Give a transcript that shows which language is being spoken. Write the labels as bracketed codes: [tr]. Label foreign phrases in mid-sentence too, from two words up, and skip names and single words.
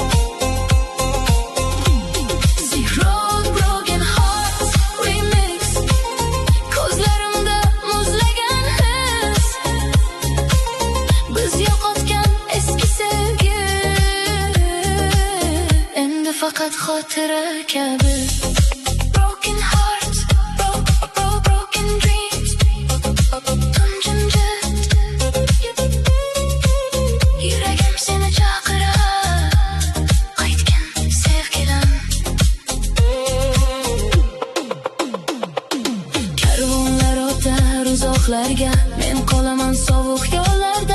[en] Silk Road Broken Hearts Remix. [uz] Ko'zlarimda muzlagan his, biz yo'qotgan eski sevgi endi faqat xotira kabi. [en] Broken hearts, broken dreams. [uz] Tun jimjit, yuragim seni chaqirar, qaytgin sevgilim. Karvonlar o'tar uzoqlarga, men qolaman sovuq yo'llarda.